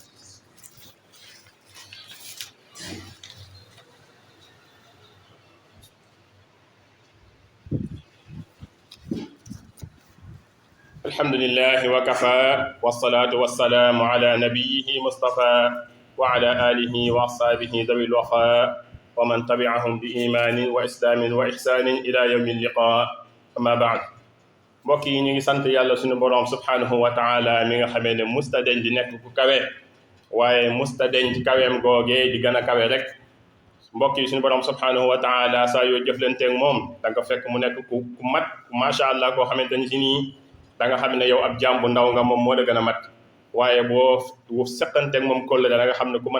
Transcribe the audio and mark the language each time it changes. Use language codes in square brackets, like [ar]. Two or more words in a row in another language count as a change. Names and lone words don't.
[ar] الحمد لله وكفى والصلاة والسلام على نبيه مصطفى وعلى آله وأصحابه ذوي الوفاء ومن تبعهم بإيمان وإسلام وإحسان إلى يوم اللقاء أما بعد [wo] mbokk yi ñu ngi sant yàlla suñu boroom [ar] سبحانه وتعالى [wo] mi nga xamee ne musta deñ di nekk ku kawe waaye musta deñ ci kaweem googee di gën a kawe rek mbokk yi suñu boroom [ar] سبحانه و [wo] taala saa yoo jëflanteeg moom da nga fekk mu nekk ku mat [ar] ما شاء الله [wo] koo xamante ni si nii da nga xam ne yow ab jaam bu ndaw nga moom moo la gën a mat waaye boo seqanteeg moom kóllëre la nga xam ne ku